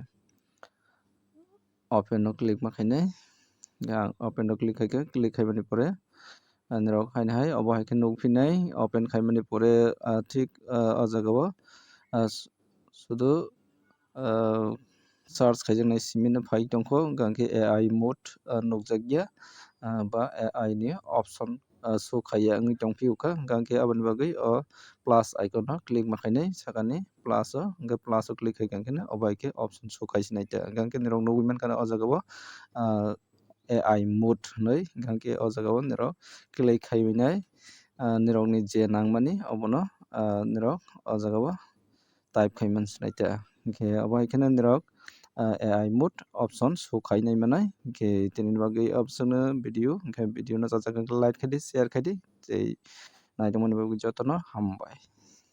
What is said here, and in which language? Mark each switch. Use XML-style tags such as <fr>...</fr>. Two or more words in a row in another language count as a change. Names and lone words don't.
<trp>open no click ma khainai open no click khaikha click khaimani pore nirok haini hai obo haikhe nugphinai open khaimani pore thik o jaga o sudo search khaijaknai simi no phai tongkho hwnkhe</trp> <en>AI mode</en> <trp>nukjakya ba AI ni option show khaiya wngwi tongphio kha hwnkhe aboni bagwi o</trp> <en>plus icon</en> <trp>no click ma khainai sakani plus o hwnkhe plus o click khaikha hwnkhe obo haikhe option show khaisi naita hwnkhe nirok nugui mankha o jaga o</trp> <en>AI mode</en> <trp>hnwi hwnkhe o jaga o nirok click khaimanai nirokni je nangmani obono nirok o jaga o type khaimani naita hwnkhe obo haikhe nirok</trp> <en>AI mode option show</en> <trp>khainai manai hwnkhe tini bagwi obsano video hwnkhe video no chajak like khai di share khai di tei naitongmani bagwi jotono hambai।</trp>